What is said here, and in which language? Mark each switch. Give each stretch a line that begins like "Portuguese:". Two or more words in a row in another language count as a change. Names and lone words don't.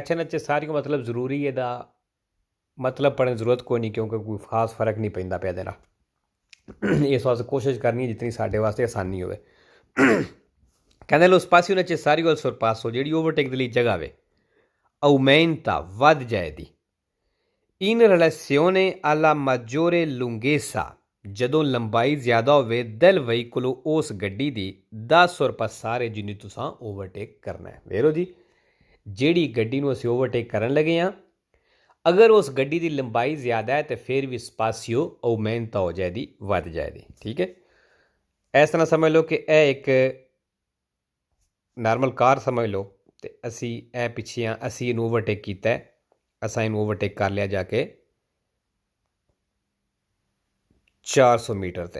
Punjabi: ਅੱਛਾ, ਨੈਚੇਸਾਰੀਓ ਮਤਲਬ ਜ਼ਰੂਰੀ, ਇਹਦਾ ਮਤਲਬ ਪੜ੍ਹਨ ਦੀ ਜ਼ਰੂਰਤ ਕੋਈ ਨਹੀਂ ਕਿਉਂਕਿ ਕੋਈ ਖਾਸ ਫਰਕ ਨਹੀਂ ਪੈਂਦਾ ਪਿਆ ਇਹਦੇ ਨਾਲ। ਇਸ ਵਾਸਤੇ ਕੋਸ਼ਿਸ਼ ਕਰਨੀ ਹੈ ਜਿਤਨੀ ਸਾਡੇ ਵਾਸਤੇ ਆਸਾਨੀ ਹੋਵੇ। ਕਹਿੰਦੇ
Italian: lo spazio necessario al sorpasso
Punjabi: ਜਿਹੜੀ ਓਵਰਟੇਕ ਦੇ ਲਈ ਜਗ੍ਹਾ ਵੇ ਆਉਮੈਂਟਾ ਵੱਧ ਜਾਏਗੀ।
Italian: in relazione alla maggiore lunghezza
Punjabi: ਜਦੋਂ ਲੰਬਾਈ ਜ਼ਿਆਦਾ ਹੋਵੇ
Italian: del veicolo
Punjabi: ਉਸ ਗੱਡੀ ਦੀ
Italian: da sorpassare
Punjabi: ਜਿਹਨੂੰ ਤੁਸੀਂ ਓਵਰਟੇਕ ਕਰਨਾ ਹੈ। ਵੇਖੋ ਜੀ, ਜਿਹੜੀ ਗੱਡੀ ਨੂੰ ਅਸੀਂ ਓਵਰਟੇਕ ਕਰਨ ਲੱਗੇ ਹਾਂ ਅਗਰ ਉਸ ਗੱਡੀ ਦੀ ਲੰਬਾਈ ਜ਼ਿਆਦਾ ਹੈ ਤਾਂ ਫਿਰ ਵੀ
Italian: spazio aumenta
Punjabi: ਹੋ ਜਾਏਗੀ, ਵੱਧ ਜਾਏਗੀ। ਠੀਕ ਹੈ, ਇਸ ਤਰ੍ਹਾਂ ਸਮਝ ਲਓ ਕਿ ਇਹ ਇੱਕ ਨਾਰਮਲ ਕਾਰ ਸਮਝ ਲਓ ਤੇ ਅਸੀਂ ਇਹ ਪਿੱਛੇ ਆ, ਅਸੀਂ ਇਹਨੂੰ ਓਵਰਟੇਕ ਕੀਤਾ ਹੈ, ਅਸਾਂ ਇਹਨੂੰ ਓਵਰਟੇਕ ਕਰ ਲਿਆ ਜਾ ਕੇ 400 ਮੀਟਰ ਤੇ।